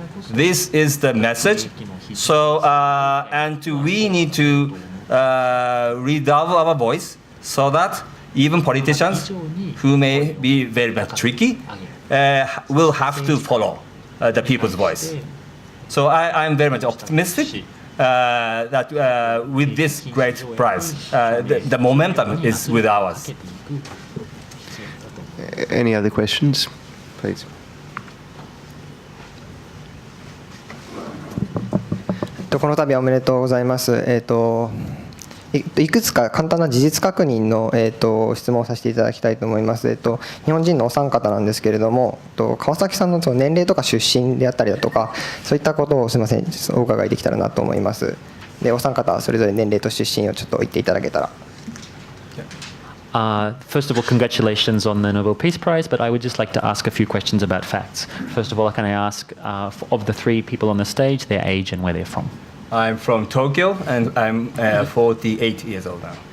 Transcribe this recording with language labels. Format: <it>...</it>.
<en>This is the message. So, we need to redouble our voice so that even politicians who may be very much tricky will have to follow the people's voice. So I'm very much optimistic that with this great prize, the momentum is with ours. Any other questions, please?</en> <ja>この度はおめでとうございます。いくつか簡単な事実確認の、質問をさせていただきたいと思います。日本人のお三方なんですけれども、川崎さんの年齢とか出身であったりだとか、そういったことをすみません、お伺いできたらなと思います。で、お三方はそれぞれ年齢と出身をちょっと言っていただけたら。</ja> <en>First of all, congratulations on the Nobel Peace Prize, but I would just like to ask a few questions about facts. First of all, can I ask of the three people on the stage, their age and where they're from? I'm from Tokyo, and I'm 48 years old now.</en>